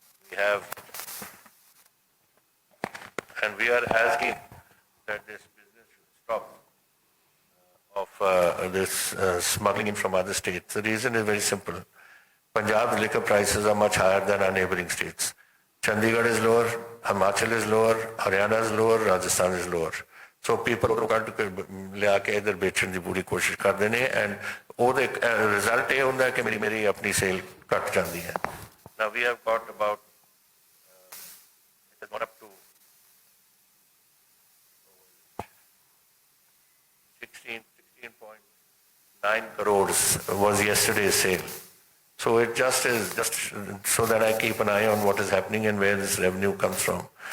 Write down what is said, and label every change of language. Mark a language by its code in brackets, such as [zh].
[en] We have, and we are asking that this business should stop of this smuggling in from other states. The reason is very simple. Punjab's liquor prices are much higher than our neighboring states. Chandigarh is lower, Himachal is lower, Haryana is lower, Rajasthan is lower. [pa] So people ਉਹ ਕੱਢ ਕੇ ਲਿਆ ਕੇ ਇੱਧਰ ਵੇਚਣ ਦੀ ਪੂਰੀ ਕੋਸ਼ਿਸ਼ ਕਰਦੇ ਨੇ and ਉਹਦੇ result ਇਹ ਹੁੰਦਾ ਕਿ ਮੇਰੀ ਆਪਣੀ ਸੇਲ ਘਟ ਜਾਂਦੀ ਹੈ। [en] Now we have got about it has gone up to 16.9 crores was yesterday's sale. So it just is just so that I keep an eye on what is happening and where this revenue comes from.